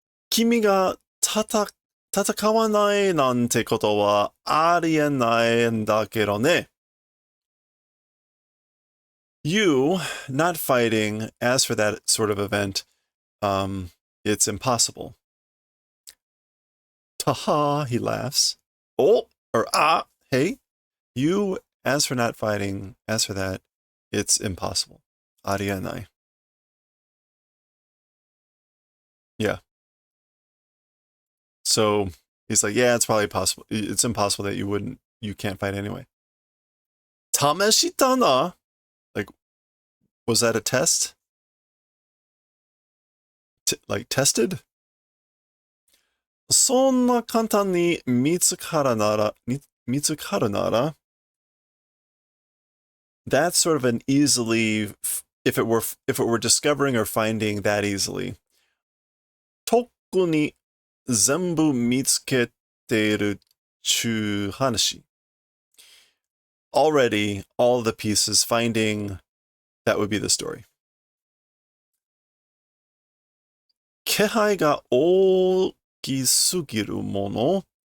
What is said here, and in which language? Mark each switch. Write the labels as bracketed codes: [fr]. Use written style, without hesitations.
[ja] 君が戦わないなんてことはありえないんだけどね。 [en] You not fighting, as for that sort of event, it's impossible. Taha, he laughs. Oh, or ah, hey. You, as for not fighting, as for that, it's impossible. Arianai. Yeah. So he's like, yeah, it's probably possible. It's impossible that you can't fight anyway. Tameshitana? Like, was that a test? Like, tested? [ja] そんな簡単に見つかるなら [en] that's sort of an easily, if it were discovering or finding that easily. [ja] 特に全部見つけてるちゅう話. [en] Already, all the pieces, finding, that would be the story. [ja] 気配が大きすぎるもの.